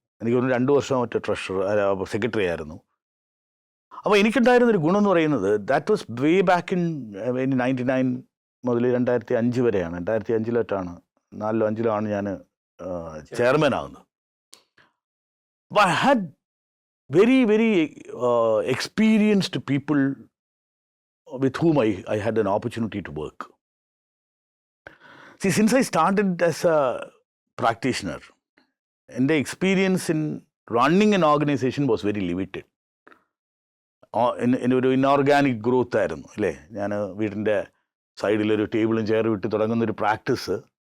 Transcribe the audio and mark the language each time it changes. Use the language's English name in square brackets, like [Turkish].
[Malayalam] എനിക്ക് തോന്നുന്നു 2 വർഷം മറ്റേ സെക്രട്ടറി ആയിരുന്നു. അപ്പോൾ എനിക്കുണ്ടായിരുന്നൊരു ഗുണം എന്ന് പറയുന്നത് [English] that was way back in [Malayalam] 99 മുതൽ 2005 വരെയാണ്. 2005 4-5 ആണ് ഞാൻ ചെയർമാൻ ആകുന്നത്. അപ്പോൾ [English] I had very, very experienced people with whom I had an opportunity to work. See, since I started as a practitioner, [Malayalam] എൻ്റെ [English] Experience in running an organization was very limited. [Malayalam] എൻ്റെ ഒരു inorganic growth ആയിരുന്നു അല്ലേ. ഞാൻ വീടിൻ്റെ സൈഡിലൊരു ടേബിളും ചെയറും ഇട്ട് തുടങ്ങുന്നൊരു practice.